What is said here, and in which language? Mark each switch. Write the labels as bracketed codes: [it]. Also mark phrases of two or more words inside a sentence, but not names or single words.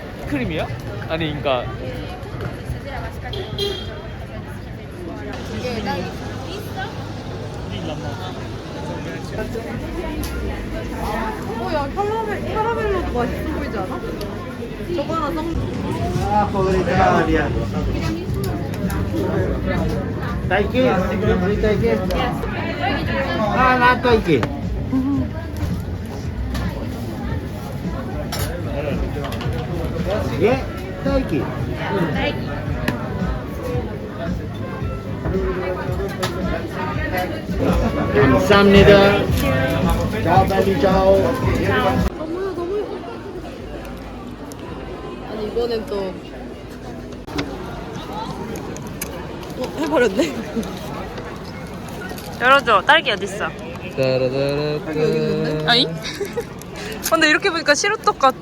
[ko] 생크림이야? 아니 그러니까 야 카라멜로도 맛있어 보이지 않아? 저거 하나 성. [es] Ah, pobre Italia. [en] Taiki? Taiki? Ah, not Taiki. Yeah, Taiki. [ko] 감사합니다. [it] Ciao belli, ciao. [ko] 너무 예뻐. 아니 이번엔 또 해버렸네. 열어줘. 딸기 어딨어? 여기 있는데? 아니? 근데 이렇게 보니까 시루떡 같아.